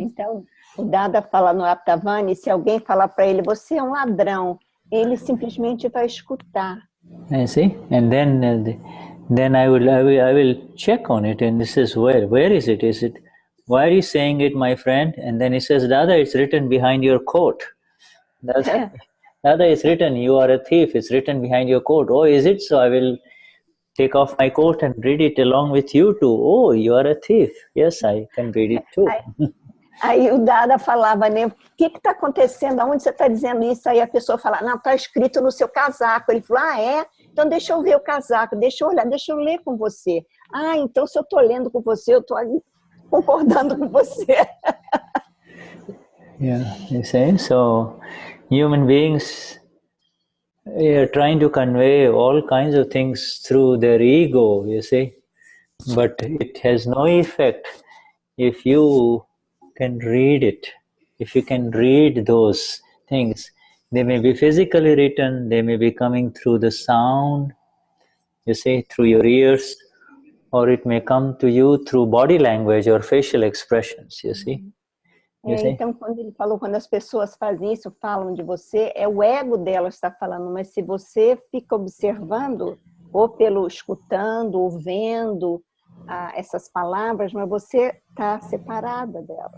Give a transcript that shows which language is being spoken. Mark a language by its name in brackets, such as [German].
[Portuguese] Então, o Dada fala no Aptavani, se alguém falar para ele, você é um ladrão, ele simplesmente vai escutar. [English] I see, and then I will check on it, and this is where is it? Is it, why are you saying it, my friend? And then he says, Dada, it's written behind your coat. Dada, it's written, you are a thief. It's written behind your coat. Oh, is it? So I will take off my coat and read it along with you too. Oh, you are a thief. Yes, I can read it too. [Portuguese] Aí o Dada falava, né? O que está acontecendo? Aonde você está dizendo isso? Aí a pessoa fala, não, está escrito no seu casaco. Ele falou, é? Então deixa eu ver o casaco, deixa eu olhar, deixa eu ler com você. Ah, então se eu estou lendo com você, eu estou concordando com você. [English] Yeah, you see? So human beings are trying to convey all kinds of things through their ego, you see? But it has no effect if you can read it. If you can read those things, they may be physically written, they may be coming through the sound, you see, through your ears, or it may come to you through body language or facial expressions, you see. [Portuguese] Então, quando ele falou, quando as pessoas fazem isso, falam de você, é o ego delas que está falando, mas se você fica observando, ou pelo escutando, ou vendo essas palavras, mas você está separada dela.